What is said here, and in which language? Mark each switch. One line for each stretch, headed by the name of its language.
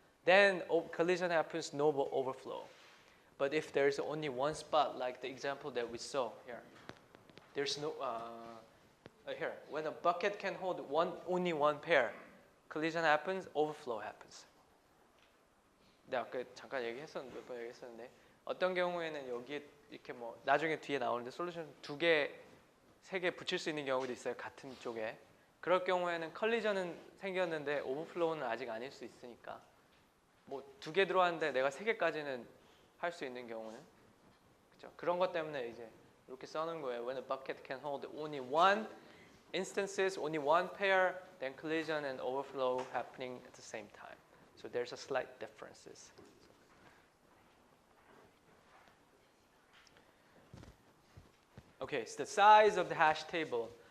English: Then collision happens, no overflow. But if there's only one spot, like the example that we saw here, there's no here when a bucket can hold only one pair, collision happens, overflow happens.
Korean: 네, 아까 잠깐 몇 번 얘기했었는데 어떤 경우에는 여기 이렇게 뭐 나중에 뒤에 나오는데 솔루션 2개, 3개 붙일 수 있는 경우도 있어요. 같은 쪽에. 그럴 경우에는 컬리전은 생겼는데 오버플로우는 아직 아닐 수 있으니까 뭐 2개 들어왔는데 내가 3개까지는 할 수 있는 경우는 그렇죠. 그런 것 때문에 이제 이렇게 써놓은 거예요.
English: When a bucket can hold only one instances, only one pair, then collision and overflow happening at the same time. So there's a slight differences. Okay, so the size of the hash table.